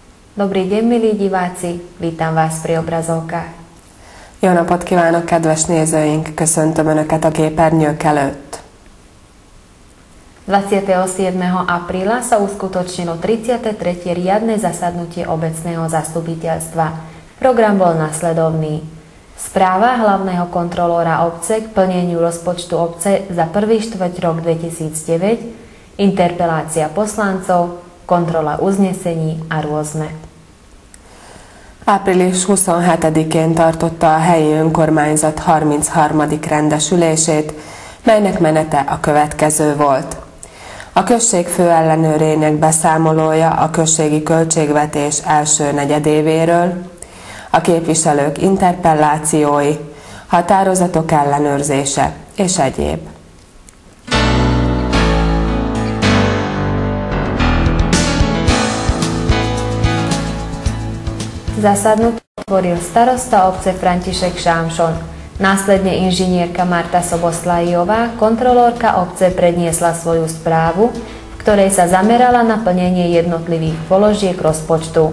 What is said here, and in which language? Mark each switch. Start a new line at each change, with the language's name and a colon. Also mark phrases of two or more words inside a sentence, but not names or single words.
Slovak: Dobrý deň, milí diváci, vítam vás pri obrazovkách.
Hungarian: Jó napot kívánok, kedves nézőink! Köszöntöm Önöket a képernyők előtt.
Slovak: 27. apríla sa uskutočnilo 33. riadne zasadnutie obecného zastupiteľstva. Program bol nasledovný. Správa hlavného kontrolóra obce k plneniu rozpočtu obce za prvý štvrťrok 2009, interpelácia poslancov, kontrolla uznesení a rôzne.
Hungarian: Április 27-én tartotta a helyi önkormányzat 33. rendes ülését, melynek menete a következő volt. A község főellenőrének beszámolója a községi költségvetés első negyedévéről, a képviselők interpellációi, határozatok ellenőrzése és egyéb.
Slovak: Zasadnutie otvoril starosta obce František Šámšon. Následne inžinierka Marta Soboslajová, kontrolórka obce, predniesla svoju správu, v ktorej sa zamerala na plnenie jednotlivých položiek rozpočtu.